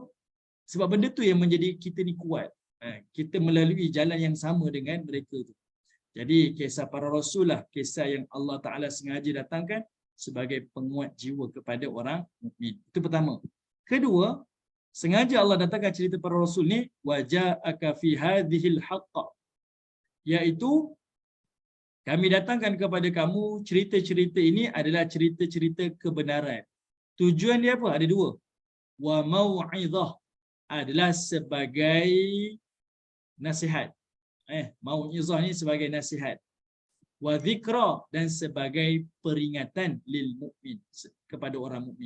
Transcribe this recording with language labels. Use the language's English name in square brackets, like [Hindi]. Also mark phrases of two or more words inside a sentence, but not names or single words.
[Malay] Sebab benda tu yang menjadi kita ni kuat. Kita melalui jalan yang sama dengan mereka tu. Jadi kisah para rasul lah kisah yang Allah Ta'ala sengaja datangkan sebagai penguat jiwa kepada orang mukmin. Itu pertama. Kedua, sengaja Allah datangkan cerita para rasul ni [Arabic] وجاءك في هذه الحق, [Malay] iaitu kami datangkan kepada kamu cerita-cerita ini adalah cerita-cerita kebenaran. Tujuan dia apa? Ada dua. [Arabic] وموعظة [Malay] adalah sebagai nasihat. Mau'izah ni sebagai nasihat. [Arabic] وذكرى [Malay] dan sebagai peringatan [Arabic] للمؤمن, [Malay] kepada orang mukmin.